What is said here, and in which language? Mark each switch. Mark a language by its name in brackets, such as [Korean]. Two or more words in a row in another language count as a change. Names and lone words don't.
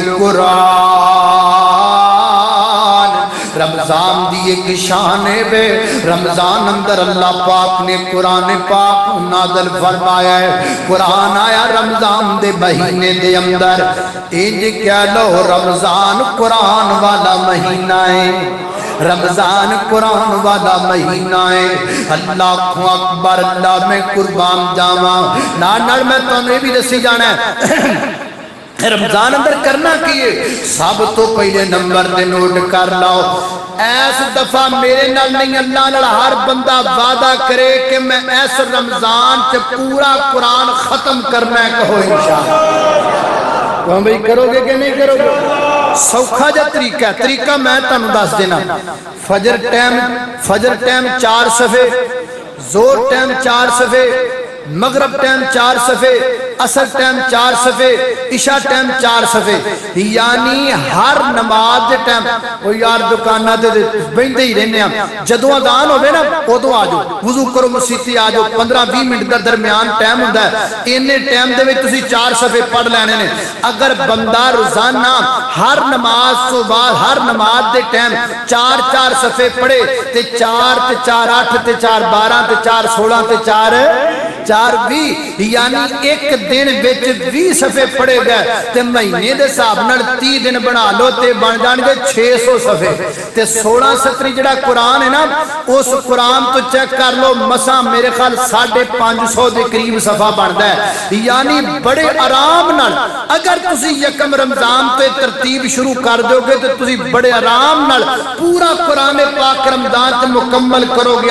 [Punjabi] القرآن، رمضان دی ایک شان ہے، رمضان اندر اللہ پاک نے قرآن پاک نازل فرمایا ہے، قرآن آیا رمضان دے مہینے دے اندر، انج کہہ لو رمضان قرآن والا مہینہ ہے، رمضان قرآن والا مہینہ ہے۔ [Arabic] اللہ اکبر، [Punjabi] اللہ میں قربان جاواں، نال میں تمہیں بھی دسی جانا ہے رمضان اندر کرنا کیے، سب تو پہلے نمبر دے نوٹ کر لاؤ، ایس دفعہ میرے نال نہیں اللہ نال ہر بندہ وعدہ کرے کہ میں ایس رمضان سے پورا قرآن ختم کرنا ہے، کہو انشاءاللہ۔ [Urdu] کہو بھئی کرو گے کہ نہیں کرو گے؟ [Punjabi] سوکھا جا طریقہ میں تنو دس دینا، فجر ٹائم 4 صفحے، زور ٹائم 4 صفحے، مغرب ٹائم 4 صفحے، اثر ٹائم 4 صفحے، عشاء ٹائم 4 صفحے، یعنی ہر نماز دے ٹائم او یار دکاناں تے بیٹھے ہی رہنے ہیں، جدوں اذان ہوے نا اودوں آ جاؤ، وضو کرو مسیتی آ جاؤ، 15-20 منٹ دا درمیان ٹائم ہوندا ہے، اینے ٹائم دے وچ تسی 4 صفحے پڑھ لینے نے۔ اگر بندہ روزانہ ہر نماز تو بعد ہر نماز دے ٹائم 4 صفحے پڑھے تے 4 تے 4 8 تے 4 12 تے 4 16 تے 4 20، یعنی ایک دن وچ 20 صفحے پڑھے گئے تے مہینے دے حساب نال 30 دن بنا لو تے بن جان گے 600 صفحے تے 16 ستری جڑا قرآن ہے نا اس قرآن تو چیک کر لو مسا میرے خیال 550 دے قریب صفحہ بندا ہے، یعنی بڑے آرام نال اگر تسی یکم رمضان تے ترتیب شروع کر دو گے تو تسی بڑے آرام نال پورا قرآن پاک رمضان تے مکمل کرو گے۔